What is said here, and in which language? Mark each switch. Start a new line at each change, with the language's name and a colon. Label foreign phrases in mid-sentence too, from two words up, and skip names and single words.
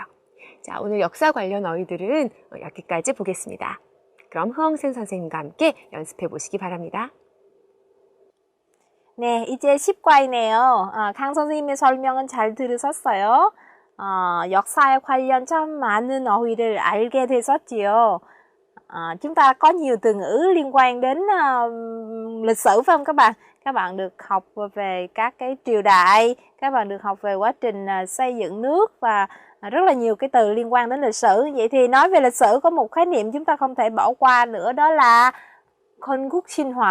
Korean: 자, 오늘 역사 관련 어휘들은 여기까지 보겠습니다. 그럼 흐엉센 선생님과 함께 연습해 보시기 바랍니다. 네, 이제 10과이네요. 강 선생님의 설명은 잘 들으셨어요. 역사에 관련 참 많은 어휘를 알게 되셨지요.
Vietnamese: Chúng ta có nhiều từ ngữ liên quan đến lịch sử phải không các bạn? các bạn được học về các cái triều đại, các bạn được học về quá trình xây dựng nước và rất là nhiều cái từ liên quan đến lịch sử. Vậy thì nói về lịch sử có một khái niệm chúng ta không thể bỏ qua nữa, đó là 건국신화.